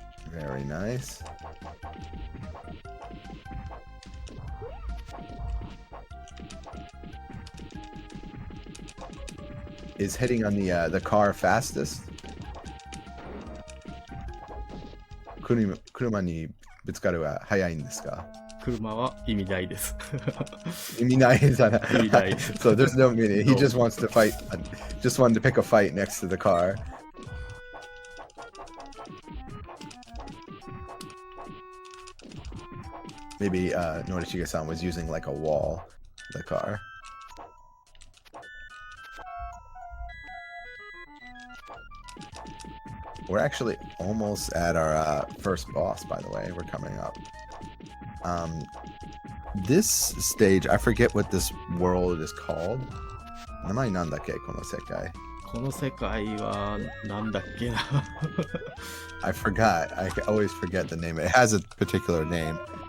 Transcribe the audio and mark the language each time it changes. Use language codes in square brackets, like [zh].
[en] Very nice. Is hitting on the car fastest? [ja] 車にぶつかるは早いんですか？車は意味ないです。意味ないじゃない。意味ないです。 [en] So there's no meaning. He No. just wants to fight. Just wanted to pick a fight next to the car. Maybe Norishige-san was using like a wall, the car. We're actually almost at our first boss, by the way. We're coming up. This stage, I forget what this world is called. [ja] 名前なんだっけ、この世界。この世界はなんだっけな。 [en] I forgot. I always forget the name. It has a particular name.